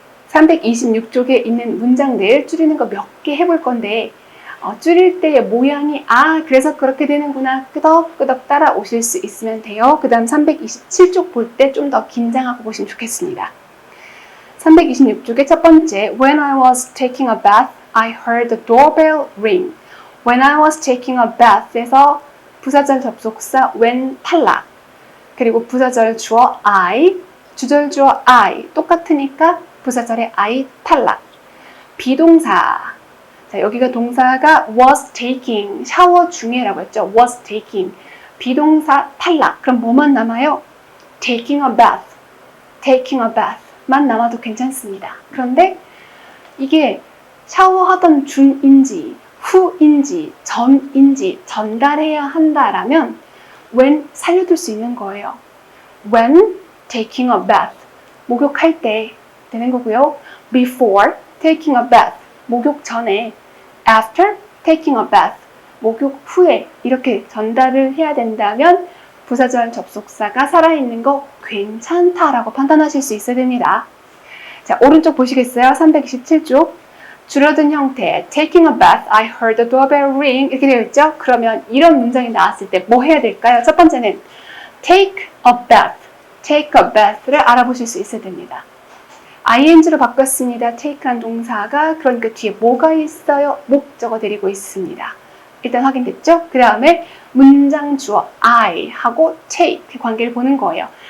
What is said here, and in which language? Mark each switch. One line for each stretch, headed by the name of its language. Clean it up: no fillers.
Korean: 326쪽에 있는 문장들 줄이는 거 몇 개 해볼 건데 줄일 때의 모양이 그래서 그렇게 되는구나 끄덕끄덕 따라오실 수 있으면 돼요. 그 다음 327쪽 볼 때 좀 더 긴장하고 보시면 좋겠습니다. 326쪽의 첫 번째
English: When I was taking a bath, I heard the doorbell ring. When I was taking a bath
Korean: 에서 부사절 접속사 when 탈락 그리고 부사절 주어 I, 주절 주어 I 똑같으니까 부사절에 I 탈락 비동사 자, 여기가 동사가 was taking, 샤워 중에라고 했죠.
English: was taking.
Korean: 비동사 탈락. 그럼 뭐만 남아요?
English: taking a bath. taking a bath.
Korean: 만 남아도 괜찮습니다. 그런데 이게 샤워하던 중인지, 후인지, 전인지 전달해야 한다라면 when 살려둘 수 있는 거예요.
English: when taking a bath.
Korean: 목욕할 때 되는 거고요.
English: before taking a bath.
Korean: 목욕 전에
English: after taking a bath,
Korean: 목욕 후에 이렇게 전달을 해야 된다면 부사절 접속사가 살아있는 거 괜찮다라고 판단하실 수 있어야 됩니다. 자, 오른쪽 보시겠어요? 327쪽. 줄어든 형태
English: taking a bath, I heard the doorbell ring
Korean: 이렇게 되어 있죠? 그러면 이런 문장이 나왔을 때 뭐 해야 될까요? 첫 번째는 take a bath, take a bath를 알아보실 수 있어야 됩니다. ing로 바꿨습니다. take란 동사가 그러니까 뒤에 뭐가 있어요? 목적어 데리고 있습니다. 일단 확인됐죠? 그 다음에 문장 주어 I 하고 take 관계를 보는 거예요.